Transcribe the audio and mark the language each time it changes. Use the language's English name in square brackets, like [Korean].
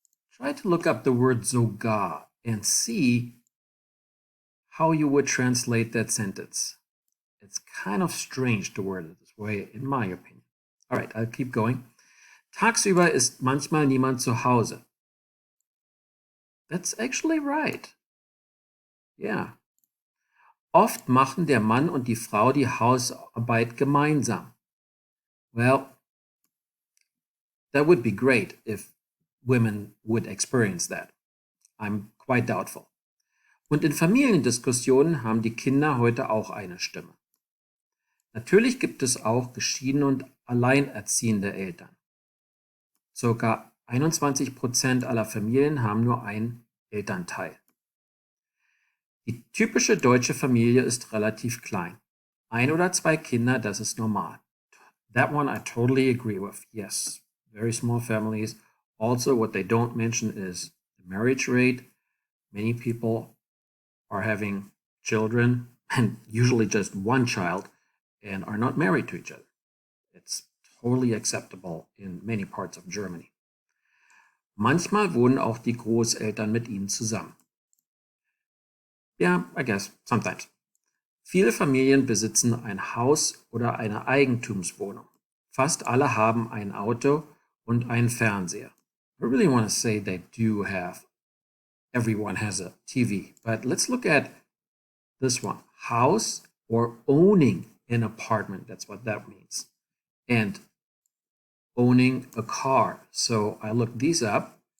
[English] Try to look up the word sogar and see how you would translate that sentence. It's kind of strange to word it this way, in my opinion. All right, I'll keep going. [German] Tagsüber ist manchmal niemand zu Hause. [English] That's actually right. Yeah. [German] Oft machen der Mann und die Frau die Hausarbeit gemeinsam. [English] Well, that would be great if women would experience that. I'm quite doubtful. [German] Und in Familiendiskussionen haben die Kinder heute auch eine Stimme. Natürlich gibt es auch geschiedene und alleinerziehende Eltern. Circa 21% aller Familien haben nur einen Elternteil. Die typische deutsche Familie ist relativ klein. 1 oder 2 Kinder, das ist normal. [English] That one I totally agree with. Yes, very small families. Also, what they don't mention is the marriage rate. Many people are having children, and usually just one child, and are not married to each other. It's totally acceptable in many parts of Germany. [German] Manchmal wohnen auch die Großeltern mit ihnen zusammen. [English] Yeah, I guess, sometimes. [German] Viele Familien besitzen ein Haus oder eine Eigentumswohnung. Fast alle haben ein Auto und einen Fernseher. [English] I really want to say they do have. Everyone has a TV. But let's look at this one. House or owning an apartment. That's what that means. And owning a car. So I looked these up.